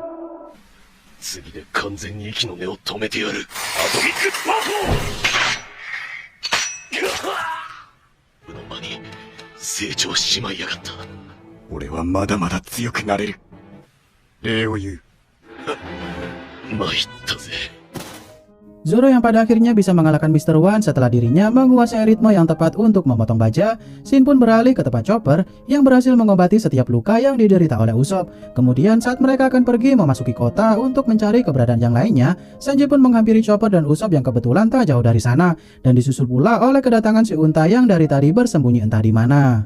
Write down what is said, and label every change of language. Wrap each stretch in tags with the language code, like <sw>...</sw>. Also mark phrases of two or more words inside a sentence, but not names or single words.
<ja>次で完全に息の根を止めてやる。アトミックパフォー。うの間に成長しちまいやがった。俺はまだまだ強くなれる。礼を言う。参ったぜ。</ja> <id>Zoro yang pada akhirnya bisa mengalahkan Mr. One setelah dirinya menguasai ritme yang tepat untuk memotong baja. Shin pun beralih ke tempat Chopper yang berhasil mengobati setiap luka yang diderita oleh Usopp. Kemudian saat mereka akan pergi memasuki kota untuk mencari keberadaan yang lainnya, Sanji pun menghampiri Chopper dan Usopp yang kebetulan tak jauh dari sana, dan disusul pula oleh kedatangan si unta yang dari tadi bersembunyi entah di mana.</id>